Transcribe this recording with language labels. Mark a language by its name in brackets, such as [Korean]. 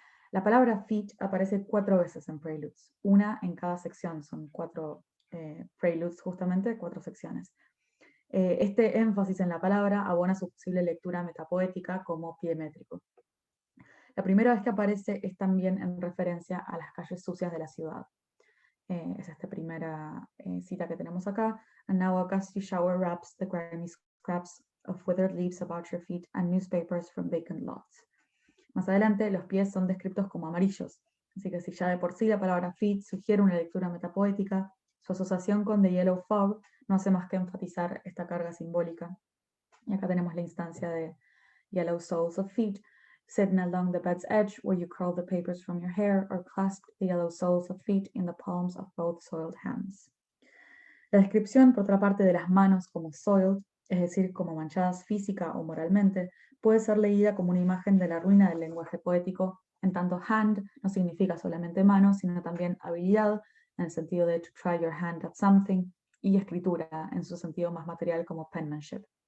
[Spanish] La palabra feet aparece 4 veces en Preludes, una en cada sección, son 4 Preludes justamente, 4 secciones. Este énfasis en la palabra abona su posible lectura metapoética como pie métrico. La primera vez que aparece es también en referencia a las calles sucias de la ciudad. Es esta primera cita que tenemos acá. [English] And now a gusty shower wraps the grimy scraps of withered leaves about your feet and newspapers from vacant lots. [Spanish] Más adelante, los pies son descritos como amarillos, así que si ya de por sí la palabra feet sugiere una lectura metapoética, su asociación con [English] The Yellow Fog [Spanish] no hace más que enfatizar esta carga simbólica. Y acá tenemos la instancia de [English] Yellow Souls of Feet, sitting along the bed's edge where you curl the papers from your hair or clasp the yellow soles of feet in the palms of both soiled hands. [Spanish] La descripción, por otra parte, de las manos como soiled, es decir, como manchadas física o moralmente, puede ser leída como una imagen de la ruina del lenguaje poético, en tanto hand no significa solamente mano, sino también habilidad, en el sentido de [English] to try your hand at something, [Spanish] y escritura, en su sentido más material como penmanship.